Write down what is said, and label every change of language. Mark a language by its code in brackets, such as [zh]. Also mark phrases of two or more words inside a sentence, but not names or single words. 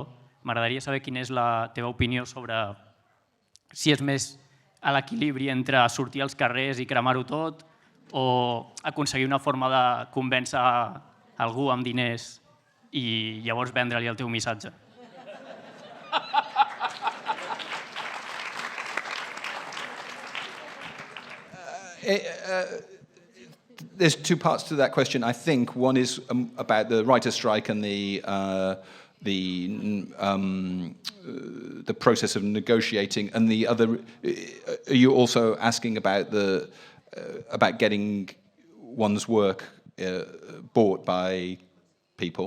[ca] M'agradaria saber quina és la teva opinió sobre si és més a l'equilibri entre sortir als carrers i cremar-ho tot o aconseguir una forma de convèncer algú amb diners i llavors vendre-li el teu missatge. [en] There's two parts to that question, I think. One is about the writer's strike and the process of negotiating, and the other, are you also asking about about getting one's work bought by people?